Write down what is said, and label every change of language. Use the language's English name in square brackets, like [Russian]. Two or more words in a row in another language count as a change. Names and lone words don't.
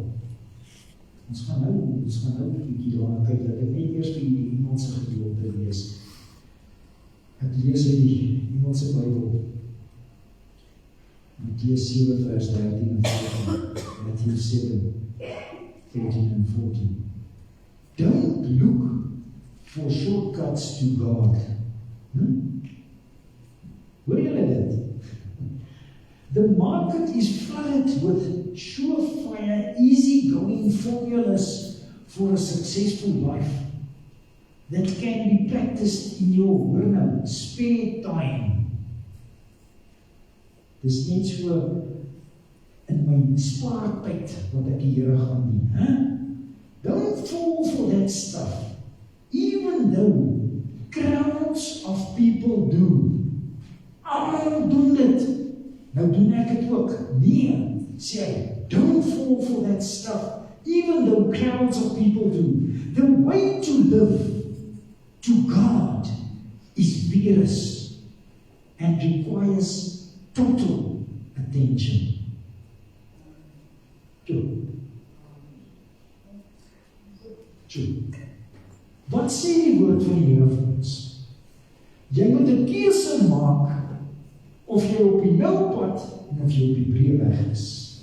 [Afrikaans] Ons gaan nou 'n bietjie daarna kyk, dat ek net eers vir die Engelse gedeelte lees. Ek lees uit die Engelse Bybel. Matteus 7 vers 13 en 14. Matteus 7 13 and 14. [English] Don't look for shortcuts to God. [Afrikaans] Hoor julle dit? [English] The market is flooded with surefire, easy-going formulas for a successful life that can be practiced in your spare time. [Afrikaans] Dis net so in my spaartyd wat ek die Here gaan dien. [English] Don't fall for that stuff, even though crowds of people do. [Afrikaans] Almal doen dit. Nou doen ek dit ook. Nee, sê hy, [English] don't fall for that stuff, even though crowds of people do. The way to live to God is vigorous and requires total attention. [Afrikaans] Wat sê die woord van die Here vir ons? Jy moet 'n keuse maak of jy op die nou pad en of jy op die breë weg is.